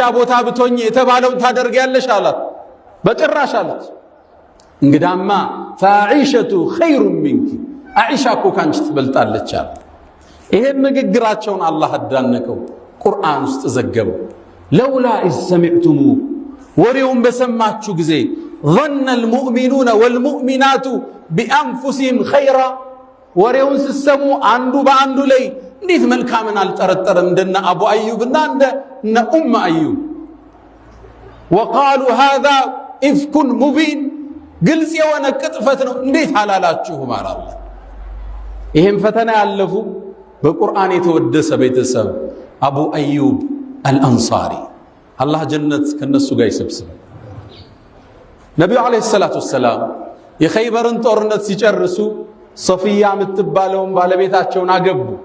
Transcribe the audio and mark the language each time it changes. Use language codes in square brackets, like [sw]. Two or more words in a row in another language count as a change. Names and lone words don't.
[am] ቦታ ብትሆኚ የተባለውን ታደርጊያለሽ አላት። በጭራሽ አለች። እንግዳማ [ar] فعائشة خير منك [am] አኢሻ እኮ ካንቺ ትበልጣለች አለ። ይሄን ንግግራቸውን አላህ አዳነቀው፣ ቁርአን ውስጥ ዘገበው። [ar] لولا إذ سمعتموه [am] ወሬውን በሰማችሁ ጊዜ [ar] ظن المؤمنون والمؤمنات بأنفسهم خيرا [am] ወሬውን ሲሰሙ አንዱ በአንዱ ላይ እንዴት መልካምን አልጠረጠረም እንደነ አቡ አዩብና እንደነ ኡም አዩብ። [ar] وقالوا هذا إفك مبين [am] ግልጽ የሆነ ቅጥፈት ነው እንዴት አላላችሁ ማለት ነው። ይሄን ፈተና ያለፉ በቁርአን የተወደሰ ቤተሰብ አቡ አዩብ አልአንሳሪ አላህ ጀነት ከነሱ ጋር ይሰብስብ። ነብዩ [ar] عليه الصلاة والسلام [am] የኸይበርን ጦርነት ሲጨርሱ ሶፊያ የምትባለውን ባለቤታቸውን አገቡ።